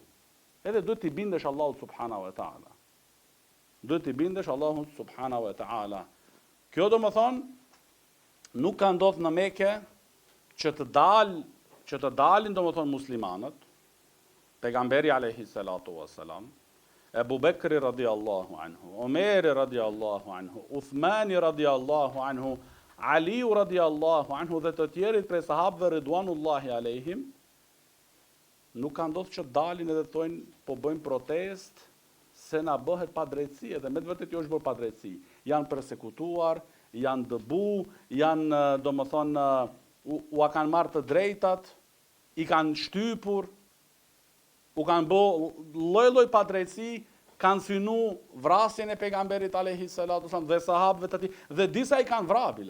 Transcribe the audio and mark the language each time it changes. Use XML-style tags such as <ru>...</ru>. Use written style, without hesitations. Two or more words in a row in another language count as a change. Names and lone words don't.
<sq>Edhe duhet t'i bindesh Allahut</sq> <ar>سبحانه وتعالى.</ar> <sq>Duhet t'i bindesh Allahut</sq> <ar>سبحانه وتعالى.</ar> <sq>Kjo do më thonë, nuk ka ndodhur në Mekë që të dalin do më thonë muslimanët, pejgamberi</sq> <ar>عليه الصلاة والسلام,</ar> <sq>Ebu Bekri</sq> <ar>رضي الله عنه,</ar> <sq>Omeri</sq> <ar>رضي الله عنه,</ar> <sq>Uthmani</sq> <ar>رضي الله عنه,</ar> <sq>Aliu</sq> <ar>رضي الله عنه</ar> <sq>dhe të tjerit prej sahabëve</sq> <ar>رضوان الله عليهم,</ar> <sq>nuk ka ndodhur që dalin edhe thonë po bëjmë protest se na bëhet padrejtësi, edhe me të vërtetë jo është bërë padrejtësi. Janë përsekutuar, janë dëbu, janë, domethënë, u kanë marrë të drejtat, i kanë shtypur, u kanë bë lloj-lloj padrejtësi, kanë synu vrasjen e pejgamberit</sq> <ar>عليه الصلاة والسلام</ar> <sq>dhe sahabëve të tij, dhe disa i kanë vrabile.</sq>